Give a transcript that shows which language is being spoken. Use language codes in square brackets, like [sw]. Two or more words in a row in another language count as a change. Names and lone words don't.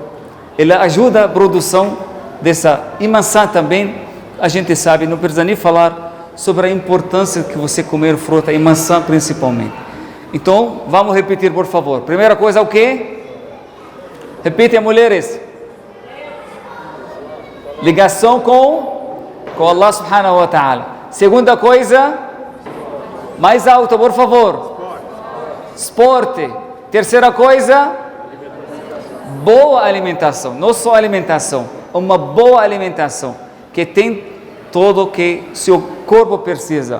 [pt] Ela ajuda a produção dessa. E maçã também, a gente sabe, não precisa nem falar sobre a importância que você comer fruta e maçã principalmente. Então, vamos repetir, por favor. Primeira coisa, o quê? Repitem, mulheres. Ligação com [ar] الله سبحانه وتعالى. [pt] Segunda coisa, mais alto, por favor. Esporte. Terceira coisa, boa alimentação. Não só alimentação, uma boa alimentação que tem tudo que seu corpo precisa.